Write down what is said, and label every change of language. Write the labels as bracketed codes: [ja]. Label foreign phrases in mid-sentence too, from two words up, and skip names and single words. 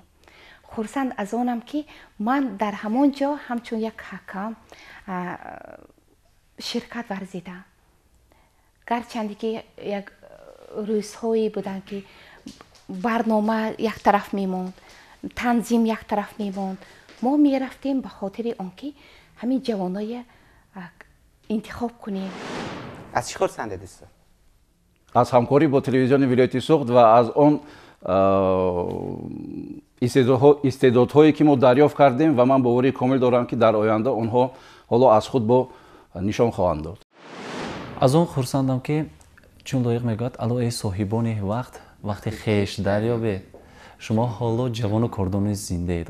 [tg] хурсанд аз онам ки ман дар ҳамон ҷо ҳамчун як ҳакам ширкат варзидам. гарчанде ки як рӯзҳое буданд ки барнома як тараф мемонд, танзим як тараф мемонд, мо мерафтем ба хотири он ки ҳамин ҷавоное интихоб кунем. [fa] از چی خورسنده دوستا؟ [tg] аз ҳамкорӣ бо телевизиони вилояти суғд ва аз он истеъдодҳое ки мо дарёфт кардем ва ман боварии комил дорам ки дар оянда онҳо ҳоло аз худ бо нишон хоҳанд дод. аз он хурсандам ки чун лоиқ мегӯяд алои соҳибони вақт вақти хеш дарёбе, шумо ҳоло ҷавону кордони зиндаед.